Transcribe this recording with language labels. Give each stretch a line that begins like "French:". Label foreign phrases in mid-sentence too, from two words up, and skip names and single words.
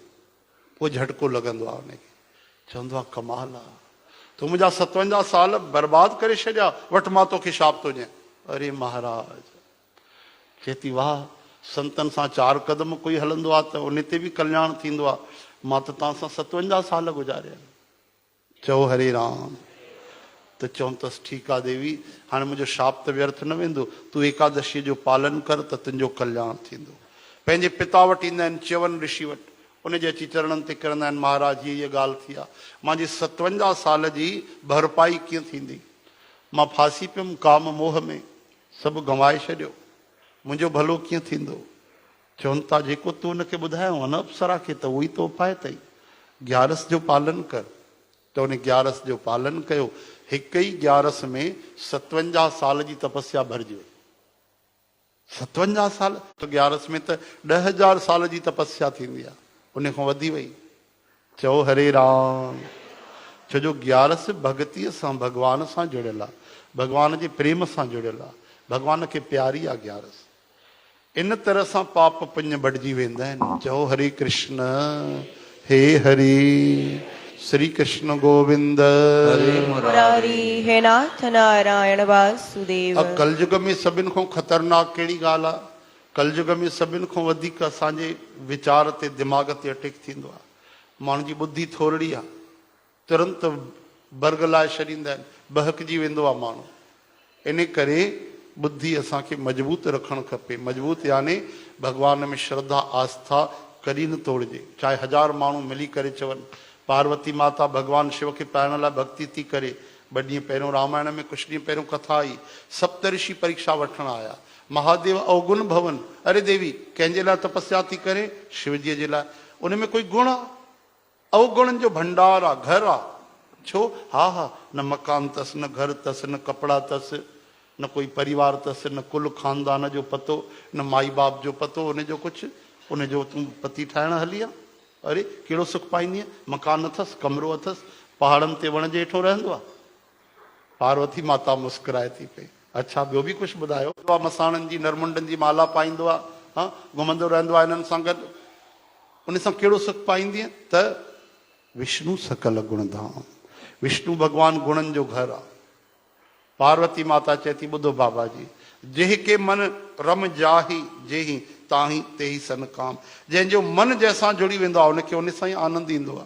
Sindhi: पोइ झटको लॻंदो आहे उनखे, चवंदो आहे कमाल आहे, तूं मुंहिंजा 57 साल बर्बादु करे छॾिया, वटि मां तोखे शाप थो ॾियां। अरे महाराज चए थी वाह, संतनि सां 4 क़दम कोई हलंदो आहे त उन ते बि कल्याण थींदो आहे, मां त तव्हां सां 57 साल गुज़ारिया। चओ हरे राम। त चवनि अथसि ठीकु आहे देवी, हाणे मुंहिंजो शाप त व्यर्थ न वेंदो, तूं एकादशीअ जो पालन कर त तुंहिंजो कल्याण थींदो। पंहिंजे पिता वटि ईंदा आहिनि, च्यवन ऋषि वटि, उनजे अची चरणनि ते किरंदा आहिनि, महाराज हीअ ॻाल्हि थी आहे, मुंहिंजी 57 साल जी भरपाई कीअं थींदी? मां फासी पियुमि काम मोह में, सभु गंवाए छॾियो, मुंहिंजो भलो कीअं थींदो? चवनि था जेको तूं हुनखे ॿुधायो आहे न अप्सरा खे, त उहो ई तो उपाय अथई, ग्यारस जो पालन कर। त उन ग्यारस जो पालन कयो, हिकु ई ग्यारस में 57 साल जी तपस्या भरिजी वई। 57 साल त ग्यारस में त 10,000 साल जी तपस्या थींदी आहे, उन खां वधी वई। चओ हरे राम। छो जो ग्यारस भगतीअ सां, भॻवान सां जुड़ियल आहे, भॻवान जे प्रेम सां जुड़ियल आहे, भॻवान खे प्यारी आहे ग्यारस। इन तरह सां पाप पुण्य बढ़िजी वेंदा आहिनि। चओ हरे कृष्ण। हे हरि श्री कृष्ण गोविंद हरे मुरारी। हे नाथ नारायण वासुदेव। कलयुग में सभिनि खां ख़तरनाक कहिड़ी ॻाल्हि आहे? कलयुग में सभिनि खां वधीक असांजे वीचार ते, दिमाग़ ते अटैक थींदो आहे। माण्हू जी ॿुधी थोरड़ी आहे, तुरंत बरगलाए छॾींदा आहिनि, बहकजी वेंदो आहे माण्हू। इन करे बुद्धि असांखे मजबूत रखणु खपे। मजबूत यानी भॻवान में श्रद्धा आस्था कॾहिं न तोड़िजे। चाहे 1000 माण्हू मिली करे चवनि, पार्वती माता भॻवान शिव खे पाइण लाइ भक्ति थी करे, 2 ॾींहं पहिरियों रामायण में कुझु ॾींहं पहिरियों कथा आई, सप्तऋषि परीक्षा वठण आया,
Awadhi: महादेव अवगुण भवन।
Sindhi: अरे देवी कंहिंजे लाइ तपस्या थी करे? शिवजीअ जे लाइ। उन में कोई गुण आहे? अवगुणनि जो भंडार आहे, घर आहे। छो? हा हा, न मकान अथसि, न घर अथसि, न कपिड़ा अथसि, न कोई परिवार अथसि, न कुल खानदान जो पतो, न माई बाप जो पतो, उनजो कुझु। उनजो तूं पति ठाहिण हली आहे? अरे कहिड़ो सुख पाईंदीअ? मकान अथसि, कमिरो अथसि, पहाड़नि ते वण जे हेठो रहंदो आहे। पार्वती माता मुस्कुराए थी पई। अच्छा ॿियो बि कुझु ॿुधायो? मसाणनि जी नरमुंडनि जी माला पाईंदो आहे, हा, घुमंदो रहंदो आहे हिननि सां गॾु, उन सां कहिड़ो सुख पाईंदीअ? त
Awadhi: विष्णु सकल गुणधाम,
Sindhi: विष्णु भॻवानु गुणनि जो घर आहे। पार्वती माता चए थी ॿुधो बाबा जी,
Awadhi: जेह के मन रम जाही जेही ताही तेही सन काम।
Sindhi: जंहिंजो मन जंहिंसां जुड़ी वेंदो आहे उनखे उन सां ई आनंद ईंदो आहे।